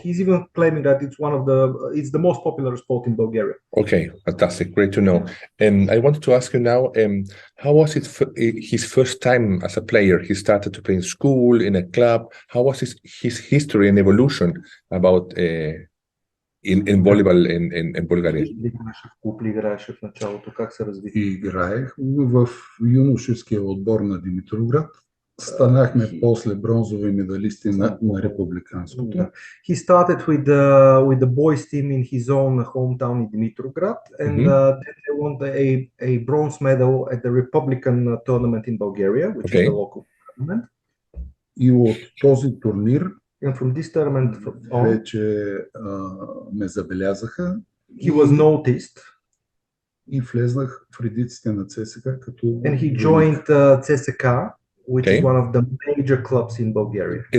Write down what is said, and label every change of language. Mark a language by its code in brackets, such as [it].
[en] He's even claiming that it's the most popular sport in Bulgaria. Okay, fantastic, great to know. I wanted to ask you now, how was it his first time as a player? He started to play in school, in a club. How was his history and evolution about in volleyball in Bulgaria? [bg] Играеше в клуб ли играеше в началото? Как се разви? Играех в юношеския отбор на Димитровград. Станахме после бронзови медалисти на републиканското. [en] He started with the boys team in his own hometown in Dimitrov and then they won a bronze medal at the Republican tournament in Bulgaria, which is the local tournament. [bg] И от този турнир [en] And from this tournament [bg] вече ме забелязаха. [en] He was noticed. [bg] И влезнах в редиците на ЦСКА като... [en] And he joined CSKA, which is one of the major clubs in Bulgaria.